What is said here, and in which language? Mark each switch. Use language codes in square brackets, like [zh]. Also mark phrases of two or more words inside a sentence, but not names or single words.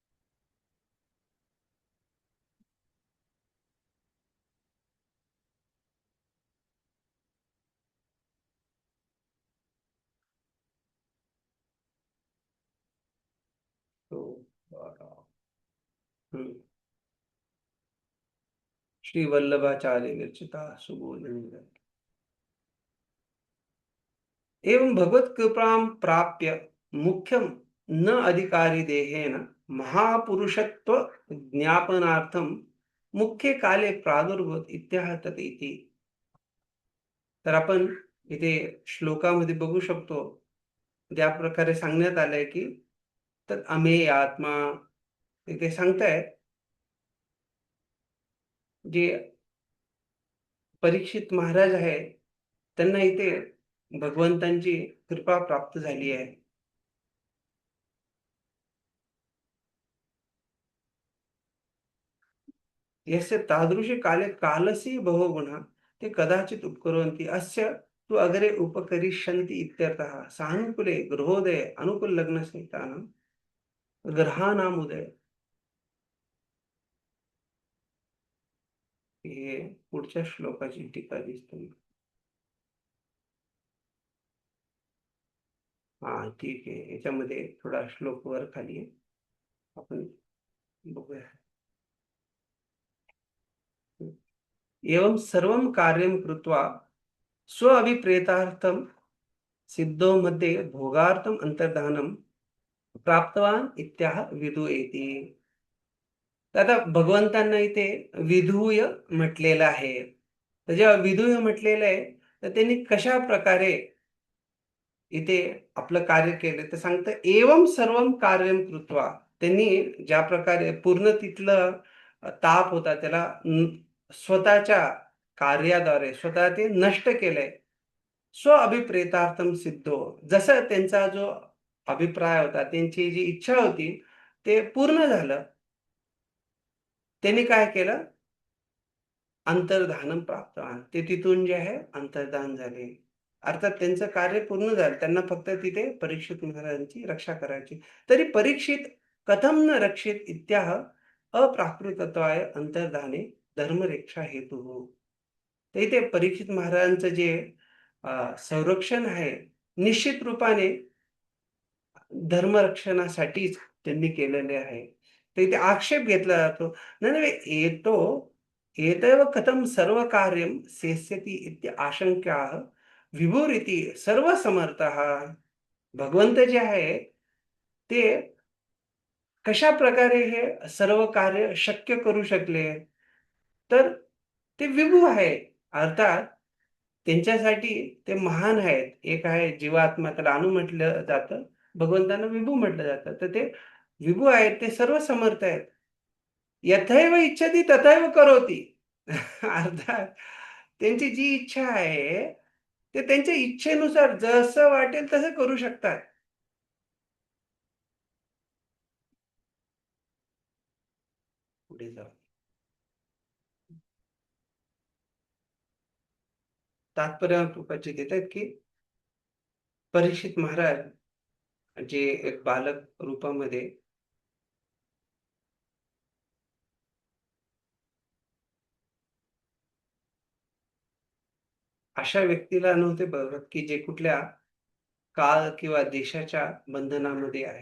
[mr] तो बरं. हम्म. [sa] श्री वल्लभाचार्य विरचिता सुबोधिनी. एवं भगवत कृपां प्राप्य मुख्यम न अधिकारी देहेन महापुरुषत्व ज्ञापनार्थम मुख्य काले प्रादुर्भूत इत्याहतत इति. [mr] तर आपण इथे श्लोकामध्ये बघू शकतो ज्या प्रकारे सांगण्यात आलंय की तर अमेय आत्मा, इथे सांगताय जे परीक्षित महाराज आहे त्यांना इथे भगवंतांची कृपा प्राप्त झाली आहे. [sa] यस्य तादृशी काले कालसी बहुगुणा ते कदाचित उपकुर्वन्ति अस्य तु अग्रे उपकरिष्यन्ति इत्यर्थः. सानुकूले गृहोदये अनुकूल लग्न संहितानां ग्रहाणाम उदय. [mr] हे पुढच्या श्लोकाची टीका दिसते. हा ठीक आहे, याच्यामध्ये थोडा श्लोक वर खाली आहे, आपण बघूया. [sa] एवं सर्वं कार्यं कृत्वा स्व अभिप्रेतार्थम सिद्धो मध्ये भोगार्थम अंतर्धानम प्राप्तवान इत्याह विदू येती. [mr] तर आता भगवंतांना इथे विधूय म्हटलेलं आहे. तर जेव्हा विधूय म्हटलेलं आहे, तर त्यांनी कशा प्रकारे इथे आपलं कार्य केलं तर सांगतं [sa] एवं सर्वं कार्यं कृत्वा. [mr] त्यांनी ज्या प्रकारे पूर्ण तिथलं ताप होता त्याला स्वतःच्या कार्याद्वारे स्वतः ते नष्ट केलंय. [sa] स्व अभिप्रेतार्थम सिद्धो. [mr] जसं त्यांचा जो अभिप्राय होता, त्यांची जी इच्छा होती, ते पूर्ण झालं. त्यांनी काय केलं? [sa] अंतर्धानम प्राप्तवान. [mr] ते तिथून जे आहे अंतर्धान झाले. अर्थात त्यांचं कार्य पूर्ण झालं. त्यांना फक्त तिथे परीक्षित महाराजांची रक्षा करायची. [sa] तरी परीक्षित कथम न रक्षित इत्याह अप्राकृतत्वाय अंतर्धाने धर्मरक्षा हेतुः. [mr] तर इथे परीक्षित महाराजांचं जे संरक्षण आहे, निश्चित रूपाने धर्मरक्षणासाठीच त्यांनी केलेले आहे. तर इथे आक्षेप घेतला जातो. नाही, नाही [sa] एतैव कथं सर्व कार्यं सेत्स्यति इति आशंक्याः विभुरिति सर्वसमर्थः. [mr] भगवंत जे आहे ते कशा प्रकारे हे सर्व कार्य शक्य करू शकले? तर ते विभू आहे. अर्थात त्यांच्यासाठी ते महान आहेत. एक आहे जीवात्मा, त्याला अणु म्हटलं जातं. भगवंतांना विभू म्हटलं जातं. तर ते विभू आहेत, ते सर्व समर्थ आहेत. [sa] यथैव इच्छति तथैव करोति. [mr] अर्थात त्यांची जी इच्छा आहे, ते त्यांच्या इच्छेनुसार जसं वाटेल तसं करू शकतात. पुढे जाऊ. तात्पर्य कृपाचे देतात की परीक्षित महाराज जे एक बालक रूपामध्ये अशा व्यक्तीला नव्हते बघत की जे कुठल्या काळ किंवा देशाच्या बंधनामध्ये आहे.